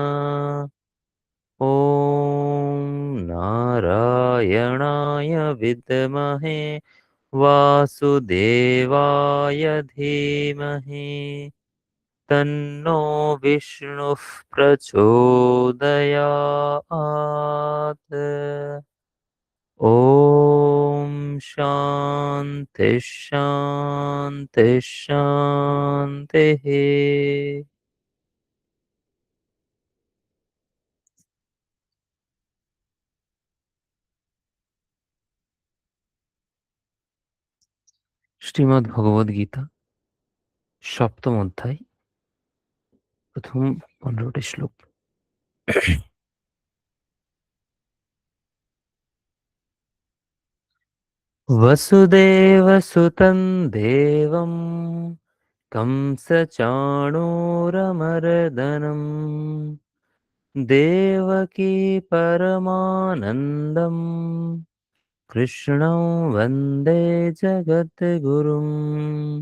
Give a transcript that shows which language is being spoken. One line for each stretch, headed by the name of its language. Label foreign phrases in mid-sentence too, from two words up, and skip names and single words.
Sanskrit: ॐ नारायणाय विद्महे वासुदेवाय धीमहि तन्नो विष्णुः प्रचोदयात्। ॐ शान्ति शान्ति शान्तिः।
Bangla: শ্রীমদ্ ভগবদ গীতা সপ্তম অধ্যায় প্রথম 15টি শ্লোক।
Sanskrit: वसुदेवसुतं देवं कंसचाणूरमर्दनं देवकी परमानन्दं कृष्णं वन्दे जगद्गुरुम्।